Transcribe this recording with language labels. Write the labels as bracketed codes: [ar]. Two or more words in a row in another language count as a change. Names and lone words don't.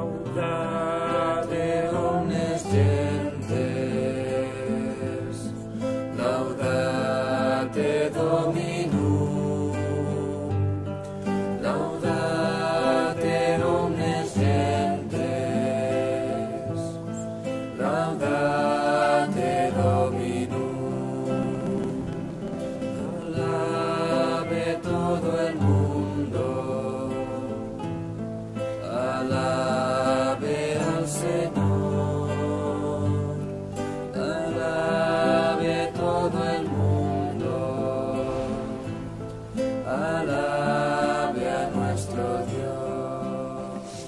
[la] Laudate omnes gentes, laudate Dominum, laudate omnes gentes, laudate Dominum, [es] alabe todo el mundo, alabe al Señor, alabe todo el mundo, alabe a nuestro Dios.